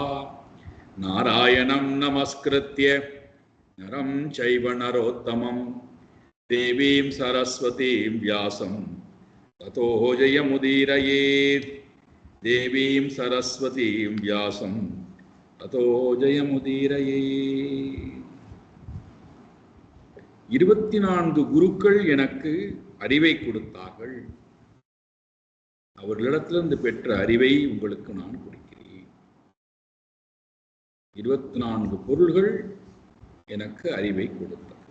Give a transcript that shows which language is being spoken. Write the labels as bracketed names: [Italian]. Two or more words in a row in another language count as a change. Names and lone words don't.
[Sanskrit] नारायणं नमस्कृत्य नरं चैव नरोत्तमं देवीं सरस्वतीं व्यासं ततो जयमुदीरयेत्. देवीं सरस्वतीं व्यासं ततो जयमुदीरयेत्. [Tamil] 24 குருக்கள் எனக்கு அறிவை கொடுத்தார்கள். அவர்களிடத்திலிருந்து பெற்ற அறிவை உங்களுக்கு நான் கொடுக்கிறேன். 24 பொருள்கள் எனக்கு அறிவை கொடுத்தது.